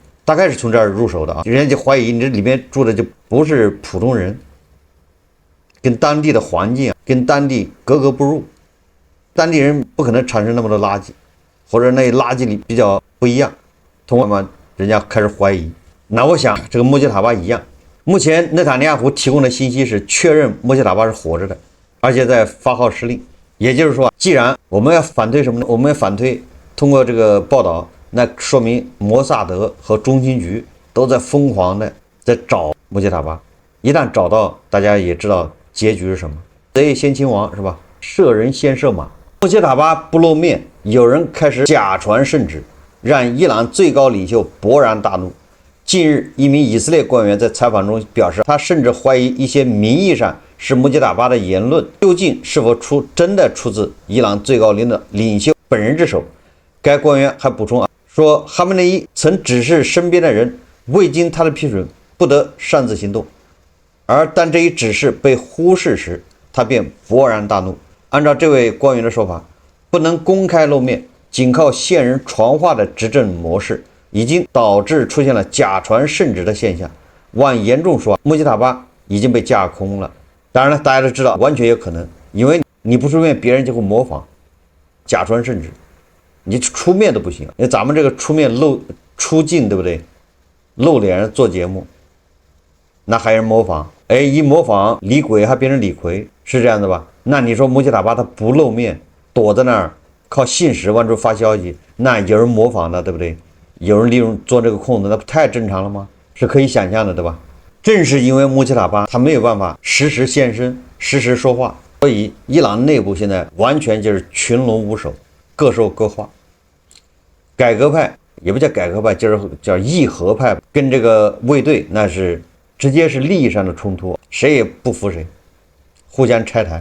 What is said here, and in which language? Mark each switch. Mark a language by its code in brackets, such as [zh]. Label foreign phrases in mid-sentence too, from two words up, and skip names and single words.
[zh] 大概是從這兒入手的啊。人家就懷疑你這裡面住的就不是普通人，跟當地的環境啊，跟當地格格不入，當地人不可能產生那麼多垃圾，或者那垃圾裡比較不一樣，通过嘛，人家開始懷疑。那我想這個穆吉塔巴一樣，目前內塔尼亞胡提供的信息是確認穆吉塔巴是活着的，而且在發號施令。也就是說，既然我們要反對什麼呢？我們要反對通過這個報道，那說明摩薩德和中情局都在瘋狂的在找穆吉塔巴。一旦找到，大家也知道結局是什麼。賊先擒王是吧？射人先射馬。穆吉塔巴不露面，有人開始假傳聖旨，讓伊朗最高領袖勃然大怒。近日，一名以色列官員在採訪中表示，他甚至懷疑一些名義上是穆吉塔巴的言論究竟是否真的出自伊朗最高領袖本人之手。該官員還補充說，哈梅內伊曾指示身邊的人未經他的批准不得擅自行動，而當這一指示被忽視時，他便勃然大怒。按照這位官員的說法，不能公開露面，僅靠線人傳話的執政模式已經導致出現了假傳聖旨的現象。往嚴重說，穆吉塔巴已經被架空了。當然了，大家都知道，完全有可能，因為你不出面，別人就会模仿，假傳聖旨，你出面都不行。因為咱們這個出面出鏡，對不對？露臉做節目，那還有人模仿，一模仿李鬼還變成李逵，是這樣的吧？那你說穆吉塔巴他不露面，躲在那兒靠信使往出發消息，那有人模仿的，对不对？有人利用做這個空子，那不太正常了嗎？是可以想象的，對吧？正是因為穆吉塔巴他沒有辦法實時現身、實時說話，所以伊朗內部現在完全就是群龍無首，各說各話。改革派也不叫改革派，就是叫義和派，跟這個衛隊那是直接是利益上的衝突，誰也不服誰，互相拆台。